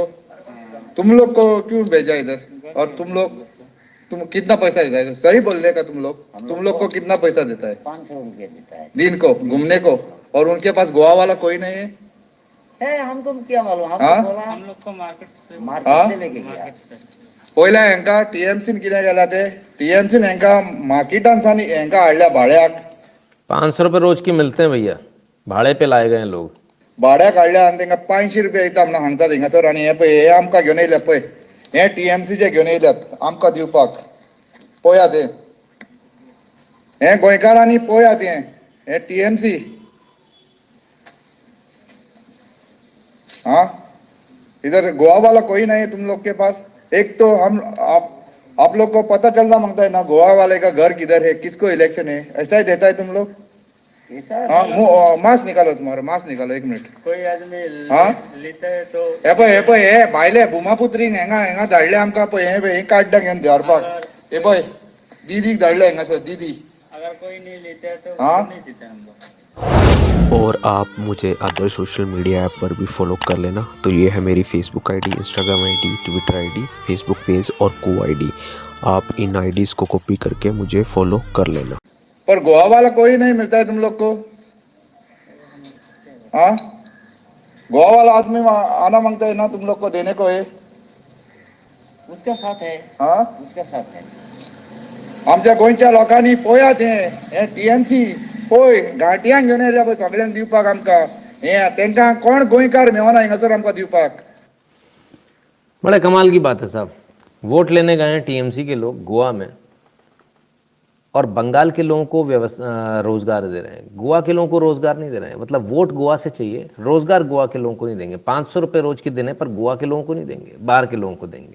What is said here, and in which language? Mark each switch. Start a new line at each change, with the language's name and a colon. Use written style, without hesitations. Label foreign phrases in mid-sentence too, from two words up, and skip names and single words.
Hindi: तुम लोग को क्यों भेजा इधर? और तुम कितना पैसा देता है? सही बोलने का तुम लोग को कितना पैसा देता है? 500 रुपये देता है दिन को घूमने को, और उनके पास गोवा वाला कोई नहीं है? हमको क्या मालूम, हम लोग को मार्केट से लेके गया।
Konkani: पहिला हेंका टीएमसी कितें गेला ते? टीएमसी हेंका मार्केटान सानी हेंका हाडल्या भाड्याक
Hindi: 500 रुपये रोज की मिलते हैं भैया, भाड़े पे लाए गए हैं लोग।
Konkani: भाड्याक हाडल्या आनी तेंका 500 रुपया दिता म्हणून सांगतात हिंगासर। आनी हे पळय, हे आमकां घेवन येयल्यात पळय, हे टीएमसीचे घेवन येयल्यात आमकां दिवपाक। पळयात हे गोंयकारांनी पळयात हे टीएमसी।
Hindi: हाँ, इधर गोवा वाला कोई नहीं है तुम लोग के पास। एक तो आप लोग को पता चलना मांगता है ना गोवा वाले का घर किधर है, किसको इलेक्शन है, ऐसा ही देता है तुम लोग। हाँ, मास्क निकालो तुम्हारा, मास्क निकालो 1 मिनट। कोई आदमी लेता है
Konkani: तो हे पळय हे भायले भुमापुत्रीक हेंगा धाडले आमकां पळय, हे कार्ड घेवन धाडपाक। हे पळय दीदीक धाडले हांगासर, दीदी।
Hindi: अगर कोई नहीं लेता है तो नहीं देता हम लोग। और आप मुझे
English: other social media app
Hindi: पर भी फॉलो कर लेना। तो ये है मेरी फेसबुक आईडी, इंस्टाग्राम आईडी, ट्विटर आईडी, फेसबुक पेज और को आईडी। आप इन आईडीज़ को कॉपी करके मुझे फॉलो कर लेना। पर गोवा वाला कोई नहीं मिलता है तुम लोग को? हाँ, गोवा वाला आदमी आना मांगता है ना तुम लोग को देने को है? उसका साथ है। हाँ, उसका साथ है।
Konkani: आमच्या गोंयच्या लोकांनी पळयात हे टीएमसी पळय घांटियांक घेवन येयल्या पळय सगळ्यांक दिवपाक आमकां। हे तेंकां कोण गोंयकार मेवना हिंगासर आमकां दिवपाक।
Hindi: बड़े कमाल की बात है साहब। वोट लेने गए हैं टीएमसी के लोग गोवा में, और बंगाल के लोगों को रोजगार दे रहे हैं, गोवा के लोगों को रोजगार नहीं दे रहे हैं। मतलब वोट गोवा से चाहिए, रोजगार गोवा के लोगों को नहीं देंगे। 500 रुपये रोज के देने पर गोवा के लोगों को नहीं देंगे, बाहर के लोगों को देंगे।